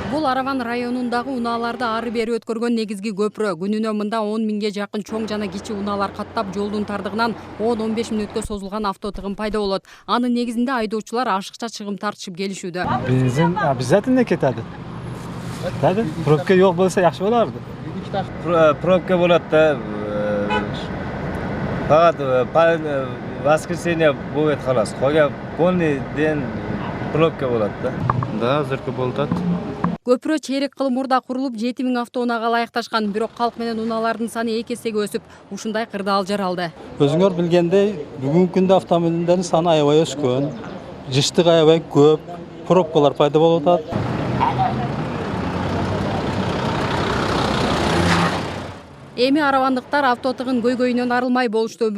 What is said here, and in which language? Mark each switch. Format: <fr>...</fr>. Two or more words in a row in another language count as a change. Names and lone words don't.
<ky>Араван районундагы унааларды ары бери өткөргөн негизги көпүрө күнүнө мында 10 миңге жакын чоң жана кичи унаалар каттап жолдун тардыгынан 10-15 мүнөткө созулган автотыгын пайда болот. Анын негизинде айдоочулар ашыкча чыгым тартышып келишүүдө.</ky> <uz>Бензин обязательно кетadi. Tabii, probka yo'q bo'lsa yaxshi bo'lardi. Probka bo'ladi da. Faqat воскресенье bo'ladi xolos. Qolgan</uz> <ru>полный день</ru> <uz>probka bo'ladi da. Да, hozirgi bo'ladi.</uz> <ky>Көпүрө чейрек кыл мурда курулуп 7000 автоунаага ылайыкташкан, бирок калк менен унаалардын саны 2 эсеге өсүп, ушундай кырдаал жаралды. Өзүңөр билгендей, бүгүнкү күндө автомобилдердин саны аябай өскөн. Жыштык аябай көп, пробкалар пайда болуп атат. Эми аравандыктар автотыгын көйгөйүнөн арылмай болушту.</ky>